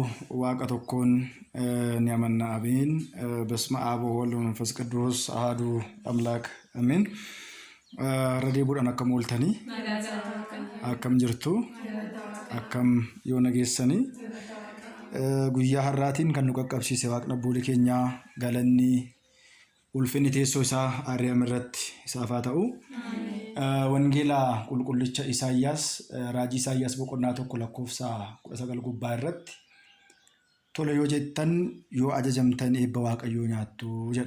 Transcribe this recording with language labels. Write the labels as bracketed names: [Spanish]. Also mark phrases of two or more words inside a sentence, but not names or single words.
[Oromo] waaqa tokkoon ni amanna አሜን። [Geez] በስመ አብ ወወልድ ወመንፈስ ቅዱስ አሐዱ አምላክ አሜን። [Oromo] ረዴቡudhaan akkam ooltanii akkam jirtu akkam yoo nageessanii guyyaa har'aatiin kan nu qaqqabsiise waaqni abboolii keenyaa galanni ulfinni teessoo isaa Aariyaam irratti isaaf haa ta'u. Wangeela qulqullicha Isaayyaas raajii Isaayyaas boqonnaa 1 lakkoofsa 19 gubbaa irratti tola yoo jettan yoo ajajamtan eebba waaqayyoo nyaattu jedha.